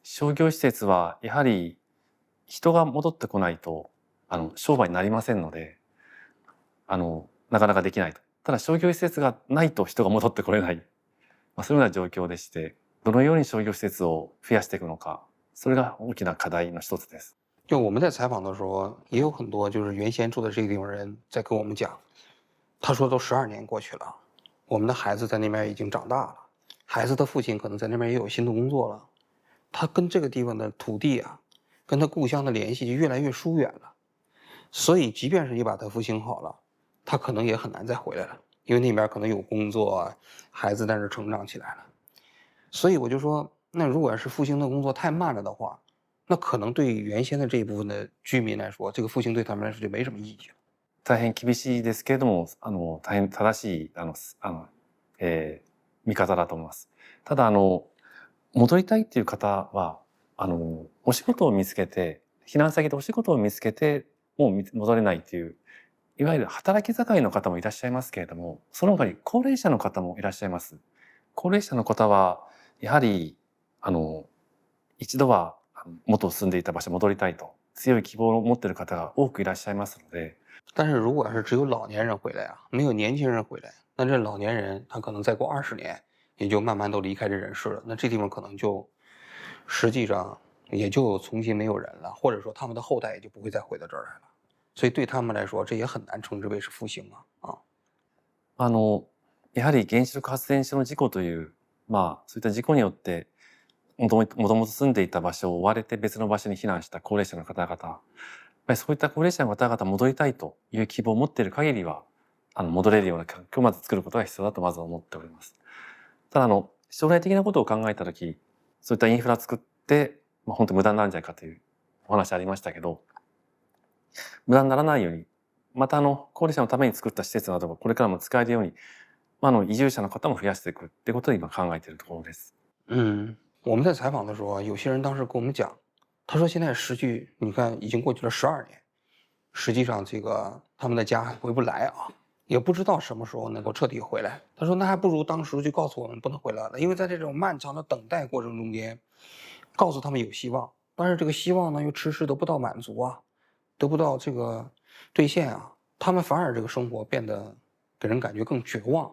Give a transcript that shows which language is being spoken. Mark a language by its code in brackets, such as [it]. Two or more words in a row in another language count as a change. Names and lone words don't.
[ja] 商業施設はやはり人が戻ってこないと商売になりませんので、なかなかできないと。ただ商業施設がないと人が戻ってこれない。そういうような状況でして、どのように商業施設を増やしていくのか、それが大きな課題の一つです。 [zh] 就我们在采访的时候，也有很多就是原先住的这个地方人在跟我们讲，他说都12年过去了，我们的孩子在那边已经长大了，孩子的父亲可能在那边也有新的工作了，他跟这个地方的土地啊，跟他故乡的联系就越来越疏远了，所以即便是你把它复兴好了，他可能也很难再回来了，因为那边可能有工作，孩子在那成长起来了，所以我就说，那如果是复兴的工作太慢了的话，那可能对原先的这一部分的居民来说，这个复兴对他们来说就没什么意义了。 [ja] 大変厳しいですけれども、大変正しい見方だと思います。ただ戻りたいっていう方はお仕事を見つけて、避難先でお仕事を見つけてもう戻れないっていう、いわゆる働き盛りの方もいらっしゃいますけれども、その他に高齢者の方もいらっしゃいます。高齢者の方はやはり一度は元住んでいた場所戻りたいと強い希望を持っている方が多くいらっしゃいますので。 [zh] 但是如果是只有老年人回来啊，没有年轻人回来，那这老年人他可能再过20年，也就慢慢都离开这人世了。那这地方可能就实际上也就重新没有人了，或者说他们的后代也就不会再回到这儿来了。所以对他们来说，这也很难称之为是复兴啊。 [ja] やはり原子力発電所の事故というそういった事故によってもともと住んでいた場所を追われて別の場所に避難した高齢者の方々、やっぱりそういった高齢者の方々戻りたいという希望を持っている限りは、戻れるような環境をまず作ることが必要だとまず思っております。ただ将来的なことを考えたとき、そういったインフラ作って、本当に無駄になるんじゃないかというお話ありましたけど、無駄にならないように、また高齢者のために作った施設などがこれからも使えるように、移住者の方も増やしていくってことで今考えているところです。 [zh] 我们在采访的时候啊，有些人当时跟我们讲，他说现在时距你看已经过去了12年，实际上这个他们的家回不来啊，也不知道什么时候能够彻底回来。他说那还不如当时就告诉我们不能回来了，因为在这种漫长的等待过程中间，告诉他们有希望，但是这个希望呢又迟迟得不到满足啊，得不到这个兑现啊，他们反而这个生活变得给人感觉更绝望。